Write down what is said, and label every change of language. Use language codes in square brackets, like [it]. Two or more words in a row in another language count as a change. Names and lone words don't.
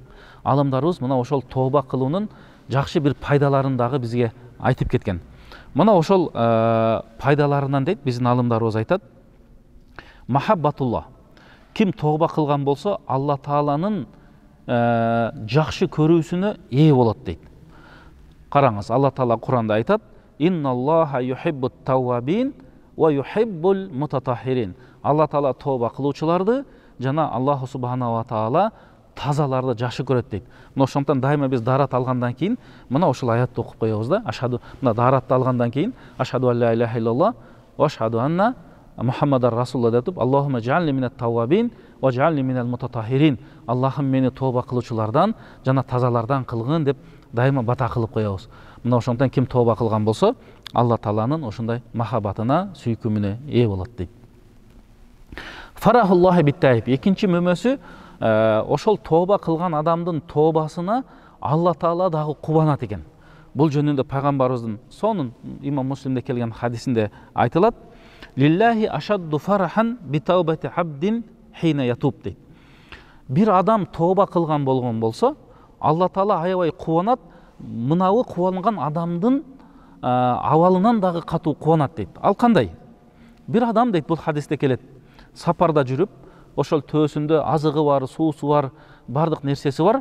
[ky] Алымдарыбыз мына ошол тооба кылуунун жакшы бир пайдаларын дагы бизге айтып кеткен. Мына ошол пайдаларынан дейт биздин алымдарыбыз айтат. Махаббатулла. Ким тооба кылган болсо, Алла Тааланын жакшы көрүүсүнө ээ болот дейт. Караңыз, Алла Таала Куранда айтат: [ar] "إن الله يحب التوابين ويحب المتطهرين." [ky] Алла Таала тооба кылуучуларды жана [ar] الله سبحانه وتعالى [ky] тазаларды жакшы көрөт дейт. Мына ошондон дайыма биз дарат алгандан кийин мына ошол аятты окуп коебуз да. [ar] Ашхаду, [ky] мына даратты алгандан кийин [ar] أشهد أن لا إله إلا الله وأشهد أن محمدا رسول الله деп, اللهم اجعلني من التوابين واجعلني من المتطهرين. [ky] Аллахым мени тооба кылуучулардан жана тазалардан кылгын деп дайыма бата кылып коебуз. Мына ошондон ким тооба кылган болсо, Алла Тааланын ошондой махаббатына, сүйкүмүнө ээ болот дейт. [ar] فرح الله بالتائب. [ky] Экинчи мөмөсү, ошол тооба кылган адамдын тообасына Алла Таала дагы кубанат экен. Бул жөнүндө пайгамбарыбыздын сонун Имам Муслимде келген хадисинде айтылат: [ar] "لله أشد فرحا بتوبة عبد حين يتوب" дейт. [ky] Бир адам тооба кылган болгон болсо, Алла Таала аябай кубанат, мынабы кубанган адамдын абалынан дагы катуу кубанат дейт. Ал кандай? Бир адам дейт, бул хадисте келет, сапарда жүрүп, ошол төөсүндө азыгы бар, суусу бар, бардык нерсеси бар.